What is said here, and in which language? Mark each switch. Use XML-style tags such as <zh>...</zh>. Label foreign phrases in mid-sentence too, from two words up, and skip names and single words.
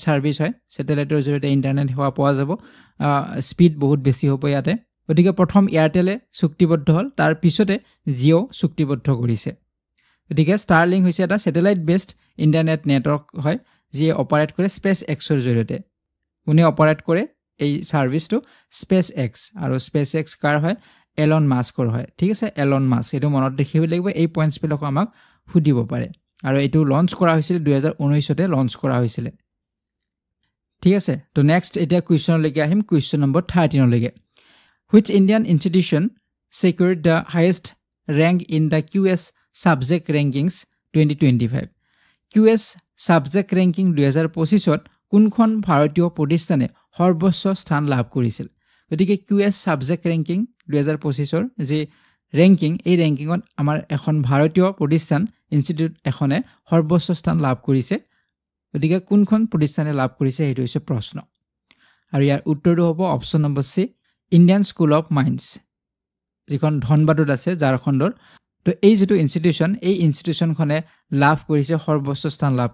<as>সাৰ্ভিস হয় স্যাটেলাইটৰ জৰিয়তে ইন্টাৰনেট সেৱা পোৱা যাব স্পিড বহুত বেছি হ'ব ইয়াতে গতিকে প্ৰথম এয়াৰটেলে চুক্তিবদ্ধ হল তাৰ পিছতে জিঅ' চুক্তিবদ্ধ কৰিছে গতিকে ষ্টাৰলিংক হৈছে এটা</as> <en>satellite based internet network</en> <as>হয় যি অপাৰেট কৰে স্পেস এক্সৰ জৰিয়তে কোনে অপাৰেট কৰে এই সাৰ্ভিসটো স্পেস এক্স আৰু স্পেস এক্স কাৰ হয় এলন মাস্কৰ হয় ঠিক আছে এলন মাস্ক এটো মনত ৰাখিব লাগিব এই পইণ্টছ বিলাক আমাক সুধিব পাৰে আৰু এটো লঞ্চ কৰা হৈছিল 2019 তে লঞ্চ কৰা হৈছিল ঠিক আছে তো নেক্সট এটা কোৱেশ্চন লৈকে আহিম</as> <en>question number</en> <as>13 লৈকে</as> <en>which Indian institution secured the highest rank in the QS subject rankings 2025</en> <as>QS subject ranking 2025 ত কোনখন ভাৰতীয় প্ৰতিষ্ঠানে সৰ্বোচ্চ স্থান লাভ কৰিছিল গতিকে QS subject ranking 2025 ৰ যে ৰেংকিং এই ৰেংকিংত আমাৰ এখন ভাৰতীয় প্ৰতিষ্ঠান ইনষ্টিটিউট এখনে সৰ্বোচ্চ স্থান লাভ কৰিছে গতিকে কোনখন প্ৰতিষ্ঠানে লাভ কৰিছে হেতু হৈছে প্ৰশ্ন আৰু ইয়াৰ উত্তৰটো হ'ব</as> <en>option number C</en> <as>ইণ্ডিয়ান স্কুল অফ মাইন্স যিখন ধনবাদত আছে ঝাৰখণ্ডৰ তো এই যেটো ইনষ্টিটিউশন এই ইনষ্টিটিউশনখনে লাভ কৰিছে সৰ্বোচ্চ স্থান লাভ</as>